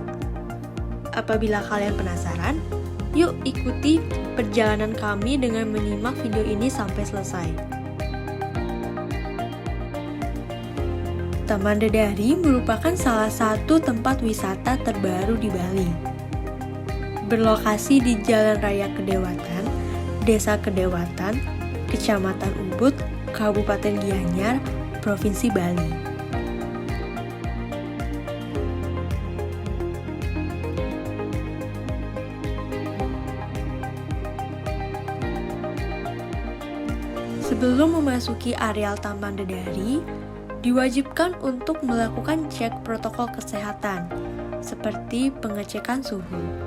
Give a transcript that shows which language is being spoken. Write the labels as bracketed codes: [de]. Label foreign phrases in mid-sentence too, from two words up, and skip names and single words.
[id] Apabila kalian penasaran, yuk ikuti perjalanan kami dengan menyimak video ini sampai selesai. Taman Dedari merupakan salah satu tempat wisata terbaru di Bali. Berlokasi di Jalan Raya Kedewatan, Desa Kedewatan, Kecamatan Ubud, Kabupaten Gianyar, Provinsi Bali. Sebelum memasuki areal Taman Dedari, diwajibkan untuk melakukan cek protokol kesehatan, seperti pengecekan suhu.